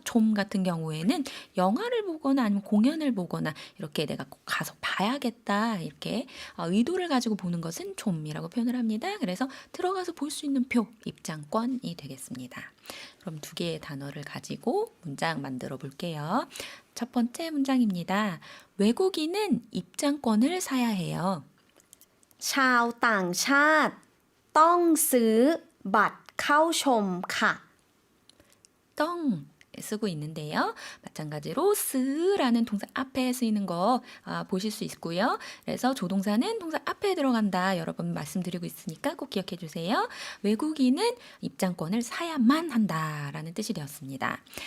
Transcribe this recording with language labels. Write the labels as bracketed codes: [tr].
[ko] 촘 같은 경우에는 영화를 보거나 아니면 공연을 보거나 이렇게 내가 꼭 가서 봐야겠다 이렇게 의도를 가지고 보는 것은 촘이라고 표현을 합니다. 그래서 들어가서 볼 수 있는 표, 입장권이 되겠습니다. 그럼 두 개의 단어를 가지고 문장 만들어 볼게요. 첫 번째 문장입니다. 외국인은 입장권을 사야 해요. [th] ชาวต่างชาติ ต้องซื้อบัตรเข้าชมค่ะ [ko] 떵 쓰고 있는데요. 마찬가지로 쓰라는 동사 앞에 쓰이는 거 보실 수 있고요. 그래서 조동사는 동사 앞에 들어간다. 여러 번 말씀드리고 있으니까 꼭 기억해 주세요. 외국인은 입장권을 사야만 한다라는 뜻이 되었습니다.